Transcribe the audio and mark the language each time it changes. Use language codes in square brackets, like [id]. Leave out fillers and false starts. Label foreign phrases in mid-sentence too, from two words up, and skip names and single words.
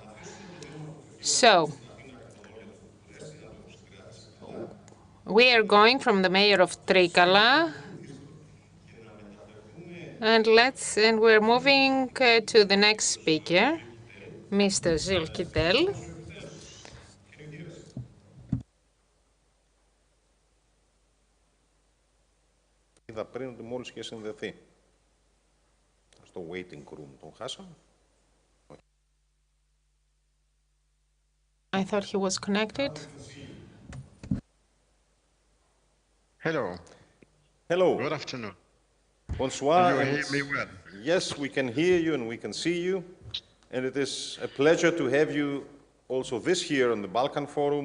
[en] So we are going from the mayor of Trikala, and we're moving to the next speaker, Mr. Gilles Kittel. [el] Είδα πριν ότι μόλις είχε συνδεθεί. Στο [en] waiting room [el] τον χάσαμε. [en] I thought he was connected. Hello. Hello. Good afternoon. Bonsoir. Can you hear me well? Yes, we can hear you and we can see you. And it is a pleasure to have you also this year on the Balkan Forum.